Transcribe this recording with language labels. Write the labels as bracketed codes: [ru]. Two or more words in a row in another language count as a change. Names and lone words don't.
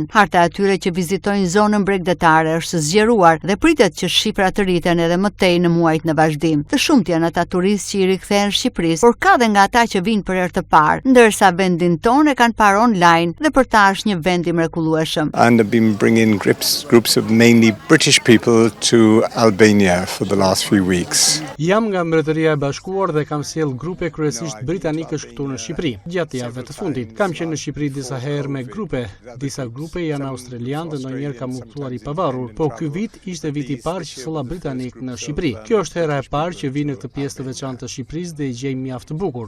[sq] Harta atyre që vizitojnë zonën bregdetare është zgjeruar dhe pritet që shifrat të rriten edhe më tej në muajt në vazhdim. Të shumtë janë ata turistë që i rikthehen Shqipërisë, por ka dhe nga ata që vinë për herë të parë, ndërsa vendin tonë e kanë parë online dhe për ta është një vend i mrekullueshëm. [en] And I've been bringing groups of mainly British people to Albania for the last few weeks. [sq] Jam nga Mbretëria e Bashkuar dhe kam sjell grupe kryesisht britanikësh këtu në Shqipëri. Gjatë javëve të fundit kam qenë në Shqipëri disa herë me grupe. Disa grupe janë australianë dhe ndonjëherë kam udhëtuar i pavarur, po ky vit ishte viti i parë që solla britanik në Shqipëri. Kjo është hera e parë që vi në këtë pjesë të veçantë të Shqipërisë dhe i gjej mjaft të bukur.